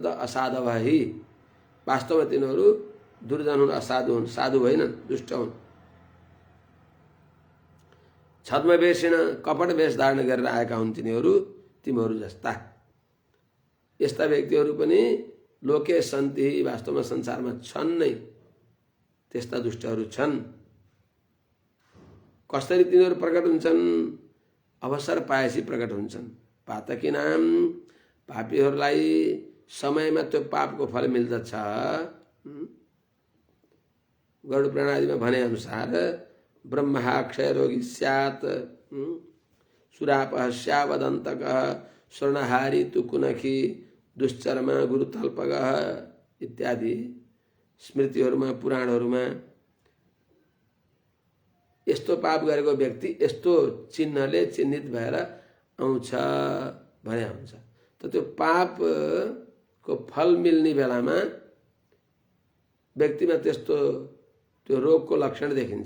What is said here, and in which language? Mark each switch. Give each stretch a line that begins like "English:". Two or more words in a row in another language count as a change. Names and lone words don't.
Sanskrit: असाधव हि।
Nepali: वास्तवमा तिनीहरू दुर्जन हुन्, असाधु हुन्, साधु होइनन्, दुष्ट हुन्। छद्मवेषिण, कपट वेश धारण गरेर आएका हुन् तिमीहरू जस्ता। यस्ता व्यक्तिहरू पनि
Sanskrit: लोके सन्ति,
Nepali: वास्तवमा संसारमा छन् नै, त्यस्ता दुष्टहरू छन्। कसरी तिनीहरू प्रकट हुन्छन्? अवसर पाएपछि प्रकट हुन्छन्। पातकी नाम, पापीहरूलाई समयमा त्यो पापको फल मिल्दछ। गरुड पुराणादिमा भने अनुसार
Sanskrit: ब्रह्मा क्षय रोगी स्यात्, सुरापः स्यावदन्तकः, स्वर्णहारी तुकुनखी, दुश्चर्मा गुरुतल्पगः
Nepali: इत्यादि स्मृतिहरूमा, पुराणहरूमा यस्तो पाप गरेको व्यक्ति यस्तो चिन्हले चिन्हित भएर आउँछ भने हुन्छ। त त्यो पापको फल मिल्ने बेलामा व्यक्तिमा त्यस्तो त्यो रोगको लक्षण देखिन्छ।